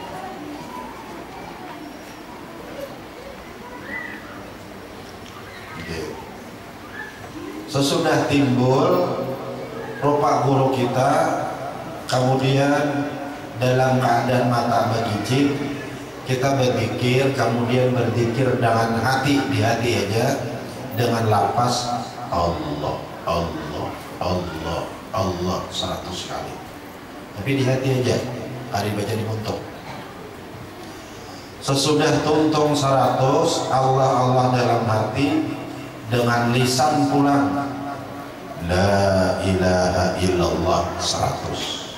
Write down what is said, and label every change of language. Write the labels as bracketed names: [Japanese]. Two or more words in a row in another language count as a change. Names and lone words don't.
[Banjar] Sesudah timbul rupa guru kita, kemudian dalam keadaan mata berkicik, kita berzikir, kemudian berzikir dengan hati, di hati aja, dengan lafaz Allah, Allah, Allah, Allah 100 kali. Tapi di hati aja, hari baca di muntuk. Sesudah tuntung 100, Allah, Allah dalam hati, dengan lisan pulang [Arabic] لا إله إلا الله [Banjar] 100.